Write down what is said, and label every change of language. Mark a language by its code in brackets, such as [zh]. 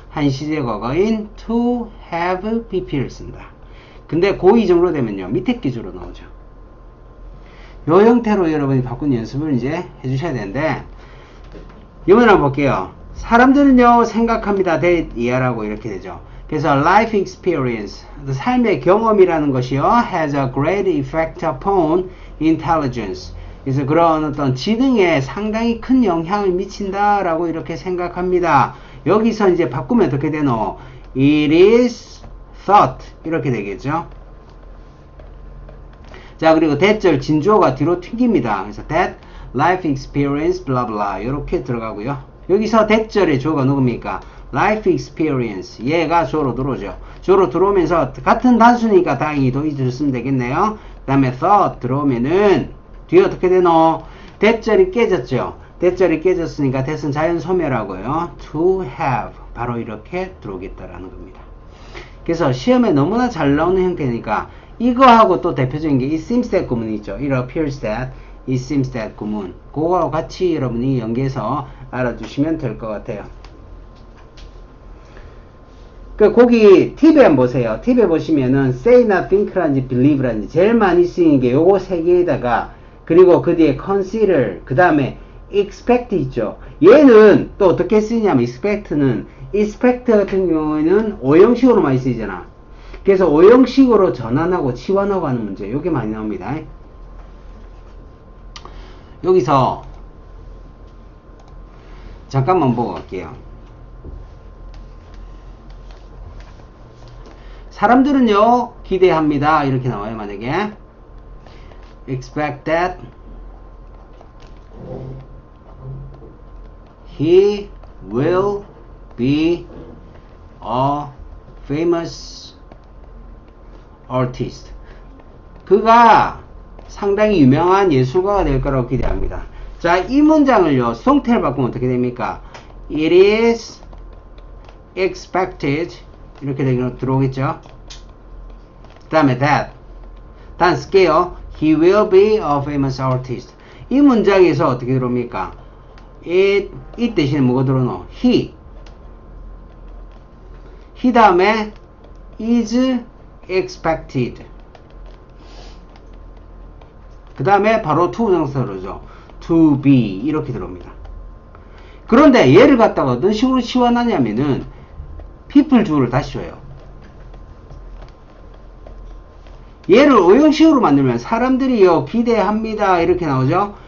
[ko] 한 시제 과거인 to have pp를 쓴다. 근데 고2 정도 되면요 밑에 기주로 나오죠. 요 형태로 여러분이 바꾼 연습을 이제 해주셔야 되는데, 이번에 한번 볼게요. 사람들은요 생각합니다. that 이하라고 이렇게 되죠. 그래서 [en] life experience, [ko] 삶의 경험이라는 것이요 [en] has a great effect upon intelligence. [ko] 그래서 그런 어떤 지능에 상당히 큰 영향을 미친다라고 이렇게 생각합니다. 여기서 이제 바꾸면 어떻게 되노? [en] It is thought [ko] 이렇게 되겠죠. 자, 그리고 대절 진주어가 뒤로 튕깁니다. 그래서 [en] that life experience blah blah [ko] 이렇게 들어가고요. 여기서 대절의 주어가 누굽니까? life experience. 얘가 주어로 들어오죠. 주어로 들어오면서 같은 단수니까 다행히 도의주 쓰면 되겠네요. 그 다음에 thought 들어오면은 뒤에 어떻게 되노? 대절이 깨졌죠. 대절이 깨졌으니까 that은 자연 소멸하고요. to have 바로 이렇게 들어오겠다라는 겁니다. 그래서 시험에 너무나 잘 나오는 형태니까 이거하고 또 대표적인 게 it seems that 구문이 있죠. [en] it appears that, it seems that 구문. [ko] 그거하고 같이 여러분이 연계해서 알아주시면 될 것 같아요. 거기 팁에 한번 보세요. 팁에 보시면은 say나 think라든지 believe라든지 제일 많이 쓰이는 게 요거 세 개에다가 그리고 그 뒤에 consider, 그 다음에 expect 있죠. 얘는 또 어떻게 쓰이냐면 expect 같은 경우에는 오형식으로 많이 쓰이잖아. 그래서 오형식으로 전환하고 치환하고 하는 문제, 요게 많이 나옵니다. 여기서 잠깐만 보고 갈게요. 사람들은요 기대합니다 이렇게 나와요. 만약에 [en] expect that he will be a famous artist. [ko] 그가 상당히 유명한 예술가가 될 거라고 기대합니다. 자, 이 문장을요 수동태를 바꾸면 어떻게 됩니까? [en] It is expected [ko] 이렇게 들어오겠죠. 그 다음에 that 단 쓸게요. [en] He will be a famous artist. [ko] 이 문장에서 어떻게 들어옵니까? 이 대신에 뭐가 들어오노? [en] he [ko] 다음에 [en] is expected. [ko] 그 다음에 바로 to 부정사 들어오죠. to be 이렇게 들어옵니다. 그런데 얘를 갖다가 어떤 식으로 치환하냐면은 people 주어를 다시 줘요. 얘를 오형식으로 만들면 사람들이요 기대합니다 이렇게 나오죠.